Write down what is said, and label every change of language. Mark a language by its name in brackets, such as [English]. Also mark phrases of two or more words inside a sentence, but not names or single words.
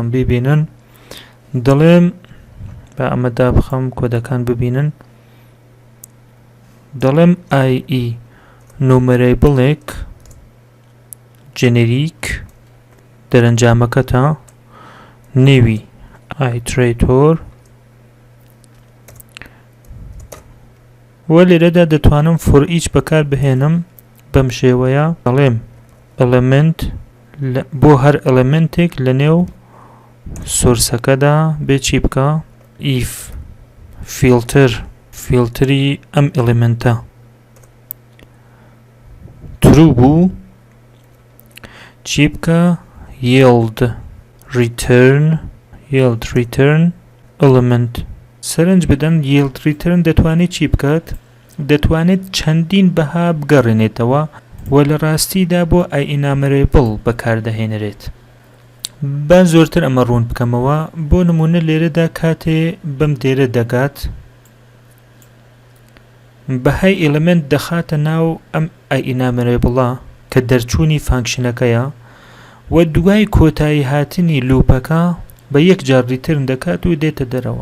[Central Kurdish] ببینن دەڵێم بە ئەمەدا بخەم کۆدەکان ببینن دەڵێم IE نومەرێبڵێک جنریک دەرەنجامەکەتە نێوی ئایترێتۆر و لێرەدا دەتوانم [English] for each [Central Kurdish] بەکار بهێنم بەم شێوەیە دەڵێم element بۆ هەر ئەلێمنتێک لە نێو سۆرسەکەدا بێ چی بکە if فیلتری ئەم ئەلێمنتە true بوو چی بکە [English] yield return element. [Central Kurdish] سەرنج بدەن [English] yield return [Central Kurdish] دەتوانێت چی بکات؟ دەتوانێت چەندین بەها بگەڕێنێتەوە و لە ڕاستیدا بۆ ئاینامەرێبڵ بەکاردەهێنرێت. با زۆرتر ئەمە ڕوون بکەمەوە. بۆ نمونە لێرەدا کاتێ بەم دێرە دەگات بەهای ئێلمنت دەخاتە ناو ئەم ئاینامەرێبڵە کە دەرچوونی فانکشنەکەیە و دوای کۆتایی هاتنی لوپەکە بە یەک جار ریترن دەکات و دێتە دەرەوە.